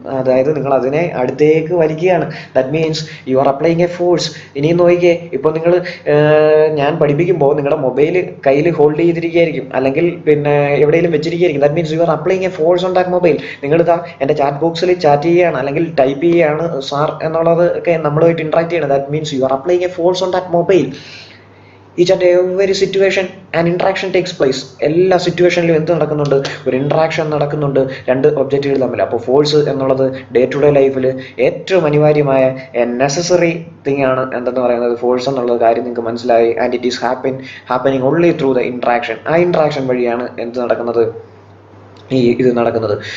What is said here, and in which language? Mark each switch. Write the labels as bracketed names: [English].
[Malayalam] അതായത് നിങ്ങൾ അതിനെ അടുത്തേക്ക് വലിക്കുകയാണ്. [English] That means you are applying a force. [Malayalam] ഇനിയും നോക്കിയേ, ഇപ്പോൾ നിങ്ങൾ ഞാൻ പഠിപ്പിക്കുമ്പോൾ നിങ്ങളുടെ മൊബൈൽ കയ്യിൽ ഹോൾഡ് ചെയ്തിരിക്കുകയായിരിക്കും, അല്ലെങ്കിൽ പിന്നെ എവിടെയെങ്കിലും വെച്ചിരിക്കുകയായിരിക്കും. [English] That means you are applying a force on that mobile. [Malayalam] നിങ്ങളിതാ എൻ്റെ ചാറ്റ് ബോക്സിൽ ചാറ്റ് ചെയ്യുകയാണ്, അല്ലെങ്കിൽ ടൈപ്പ് ചെയ്യുകയാണ് സാർ എന്നുള്ളത് ഒക്കെ നമ്മളുമായിട്ട് ഇന്ററാക്ട് ചെയ്യണം. [English] That means you are applying a force on that mobile. Each and every situation an interaction takes place. [Malayalam] എല്ലാ സിറ്റുവേഷനിലും എന്ത് നടക്കുന്നുണ്ട്? ഒരു ഇന്ററാക്ഷൻ നടക്കുന്നുണ്ട് രണ്ട് ഒബ്ജക്റ്റുകൾ തമ്മിൽ. അപ്പോൾ ഫോഴ്സ് എന്നുള്ളത് ഡേ ടു ഡേ ലൈഫിൽ ഏറ്റവും അനിവാര്യമായ നെസസറി തിങ് ആണ് എന്തെന്ന് പറയുന്നത് ഫോഴ്സ് എന്നുള്ള കാര്യം നിങ്ങൾക്ക് മനസ്സിലായി. [English] And it is happening only through the interaction. [Malayalam] ആ ഇന്ററാക്ഷൻ വഴിയാണ് എന്ത് നടക്കുന്നത്? ഇത് നടക്കുന്നത്.